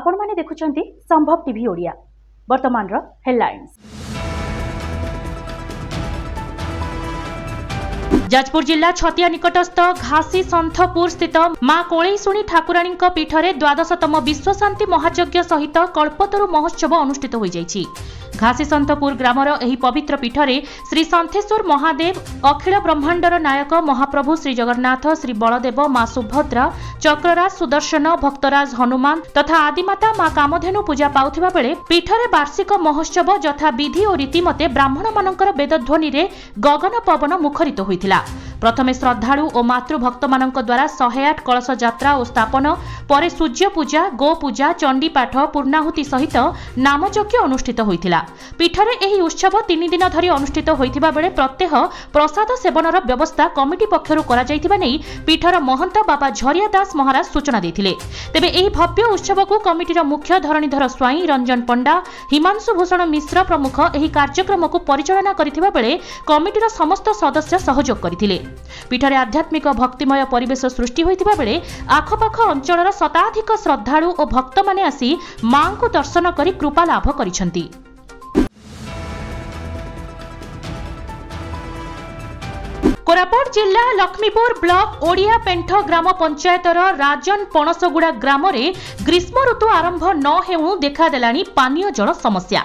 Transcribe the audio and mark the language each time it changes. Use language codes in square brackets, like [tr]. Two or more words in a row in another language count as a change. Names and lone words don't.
[or] ଆପଣେ ଦେଖୁଛନ୍ତି ସମ୍ଭବ ଟିଭି ଓଡ଼ିଆ। ବର୍ତ୍ତମାନ ର ହେଡଲାଇନ୍ସ। ଯାଜପୁର ଜିଲ୍ଲା ଛତିଆ ନିକଟସ୍ଥ ଘାସୀ ସନ୍ଥପୁର ସ୍ଥିତ ମାଁ କୋଳେଈଶୁଣୀ ଠାକୁରାଣୀ ପୀଠରେ ଦ୍ୱାଦଶତମ ବିଶ୍ୱ ଶାନ୍ତି ମହାଯଜ୍ଞ ସହିତ କଳ୍ପତରୁ ମହୋତ୍ସବ ଅନୁଷ୍ଠିତ ହୋ ଯାଇଛି। ଘାସୀ ସନ୍ଥପୁର ଗ୍ରାମର ଏହି ପବିତ୍ର ପୀଠରେ ଶ୍ରୀ ଶାନ୍ତେଶ୍ୱର ମହାଦେବ, ଅଖିଳ ବ୍ରହ୍ମାଣ୍ଡର ନାୟକ ମହାପ୍ରଭୁ ଶ୍ରୀ ଜଗନ୍ନାଥ, ଶ୍ରୀ ବଳଦେବ, ମାଁ ସୁଭଦ୍ରା, ଚକ୍ରରାଜ ସୁଦର୍ଶନ, ଭକ୍ତରାଜ ହନୁମାନ ତଥା ଆଦିମାତା ମାଁ କାମଧେନୁ ପୂଜା ପାଉଥିବା ବେଳେ ପୀଠରେ ବାର୍ଷିକ ମହୋତ୍ସବ ଯଥା ବିଧି ଔର ରୀତିମତେ ବ୍ରାହ୍ମଣ ମାନଙ୍କର ବେଦଧ୍ୱନି ରେ ଗଗନ ପବନ ମୁଖରିତ ହୋଇଥିଲା। ପ୍ରଥମେ ଶ୍ରଦ୍ଧାଳୁ ଔର ମାତୃଭକ୍ତ ମାନଙ୍କ ଦ୍ୱାରା 108 କଳଶ ଯାତ୍ରା ଔର ସ୍ଥାପନ ପରେ ସୂର୍ଯ୍ୟ ପୂଜା, ଗୋ ପୂଜା, ଚଣ୍ଡୀ ପାଠ, ପୂର୍ଣ୍ଣାହୁତି ସହିତ ନାମଯଜ୍ଞ ଅନୁଷ୍ଠିତ ହୋଇଥିଲା। ପୀଠରେ ଏହି ଉତ୍ସବ 3 ଦିନ ଧରି ଅନୁଷ୍ଠିତ ହୋଇଥିବା ବେଳେ ପ୍ରତ୍ୟହ ପ୍ରସାଦ ସେବନର ବ୍ୟବସ୍ଥା କମିଟି ପକ୍ଷରୁ କରା ଯାଇଥିବା ନେଇ ପୀଠର ମହନ୍ତ ବାବା ଝରିଆ ଦାସ ମହାରାଜ ସୂଚନା ଦେଇଥିଲେ। ତେବେ ଏହି ଭବ୍ୟ ଉତ୍ସବ କୋ କମିଟିର ମୁଖ୍ୟ ଧରଣୀଧର ସ୍ୱାଇଁ, ରଞ୍ଜନ ପଣ୍ଡା, ହିମାଂଶୁ ଭୂଷଣ ମିଶ୍ର ପ୍ରମୁଖ ଏହି କାର୍ଯ୍ୟକ୍ରମ କୋ ପରିଚାଳନା କରିଥିବା ବେଳେ କମିଟିର ସମସ୍ତ ସଦସ୍ୟ ସହଯୋଗ କରଥିଲେ। ପୀଠରେ ଆଧ୍ୟାତ୍ମିକ ଭକ୍ତିମୟ ପରିବେଶ ସୃଷ୍ଟି ହୋଇଥିବା ବେଳେ ଆଖପାଖ ଅଞ୍ଚଳର ଶତାଧିକ ଶ୍ରଦ୍ଧାଳୁ ଔର ଭକ୍ତ ମାନେ ଆସି ମାଁ କୋ ଦର୍ଶନ କରି କୃପା ଲାଭ କରିସନ୍ତି। କୋରାପୁଟ ଜିଲ୍ଲା ଲକ୍ଷ୍ମୀପୁର ବ୍ଲକ ଓଡ଼ିଆ ପେଣ୍ଠ ଗ୍ରାମ ପଞ୍ଚାୟତର ରାଜନ ପଣସଗୁଡ଼ା ଗ୍ରାମ ରେ ଗ୍ରୀଷ୍ମ ଋତୁ ଆରମ୍ଭ ନ ହେଉ ଦେଖା ଦେଲାଣି ପାନୀୟ ଜଳ ସମସ୍ୟା।